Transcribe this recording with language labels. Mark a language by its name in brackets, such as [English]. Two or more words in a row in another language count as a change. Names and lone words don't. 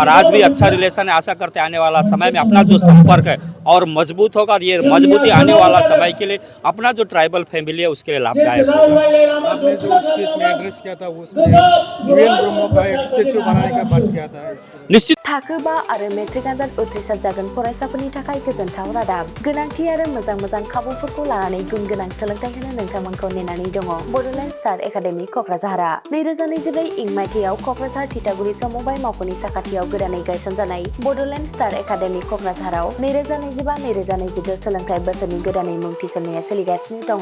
[Hindi] और आज भी अच्छा रिलेशन है। आशा करते आने वाला समय में अपना जो संपर्क है और मजबूत होगा और ये मजबूती आने वाला समय के लिए अपना जो [English] tribal family [Hindi] है उसके लिए लाभदायक होगा। आपने जो स्पीच में एड्रेस किया था उसमें यूएन ब्रह्मो का एक स्टैचू बनाने का बात किया था। निश्चित [Bodo] थाखो 5 आरो मेट्रिक आनजाद उथ्रिसार जागोन फरायसाफोरनि थाखाय गोजोनथाव रादाब गोनांथि आरो मोजां खाबुफोरखौ लानानै गुन गोनां सोलोंथाइ होनो नोंथांमोनखौ नेनानै दङ। बड'लेण्ड स्टार एकाडेमि क'क्राझारआ 2024 इं मायथाइयाव क'क्राझार थिथागुरि समबाय मावख'नि साखाथियाव गोदानै गायसनजानाय बड'लेण्ड स्टार एकाडेमि क'क्राझाराव 2025-2022 सोलोंथाइ बोसोरनि गोदानै मुं थिसननाया सोलिगासिनो दङ।